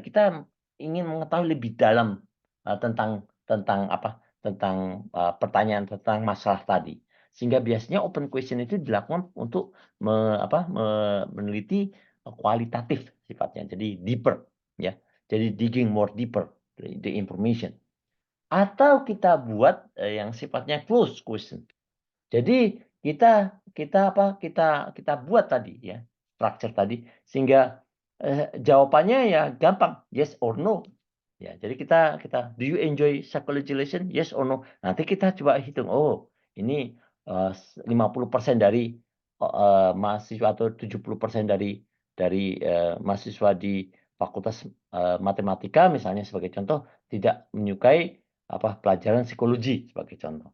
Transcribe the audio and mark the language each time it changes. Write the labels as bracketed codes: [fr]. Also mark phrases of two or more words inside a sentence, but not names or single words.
[id] Kita ingin mengetahui lebih dalam tentang pertanyaan tentang masalah tadi. Sehingga biasanya [en] open question [id] itu dilakukan untuk meneliti kualitatif sifatnya. Jadi deeper ya. [en] Jadi digging more deeper the information. [id] Atau kita buat yang sifatnya [en] closed question. [id] Jadi kita buat tadi ya structure tadi sehingga jawabannya ya gampang, [en] yes or no. [id] Ya, jadi kita [en] do you enjoy psychologization? Yes or no. [id] Nanti kita coba hitung. Oh, ini 50% dari mahasiswa atau 70% dari mahasiswa di Fakultas Matematika misalnya sebagai contoh tidak menyukai pelajaran psikologi sebagai contoh.